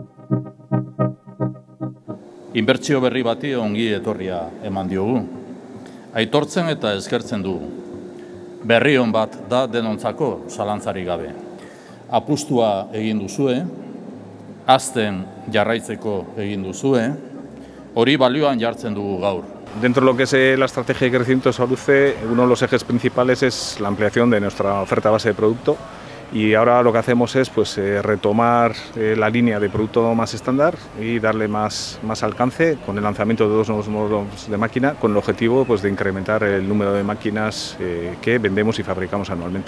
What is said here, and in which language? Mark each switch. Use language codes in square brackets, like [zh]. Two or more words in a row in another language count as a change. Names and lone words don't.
[eu] Inbertsio berri bati ongi etorria eman diogu. Aitortzen eta eskertzen dugu. Berri on bat da denontzako zalantzarik gabe. Apustua egin duzue, hazten jarraitzeko egin duzue, hori balioan jartzen dugu gaur. [es] Dentro de lo que es la estrategia de crecimiento de Soluce, uno de los ejes principales es la ampliación de nuestra oferta base de producto. Y ahora lo que hacemos es retomar la línea de producto más estándar y darle más alcance con el lanzamiento de 2 nuevos modelos de máquina con el objetivo de incrementar el número de máquinas que vendemos y fabricamos anualmente.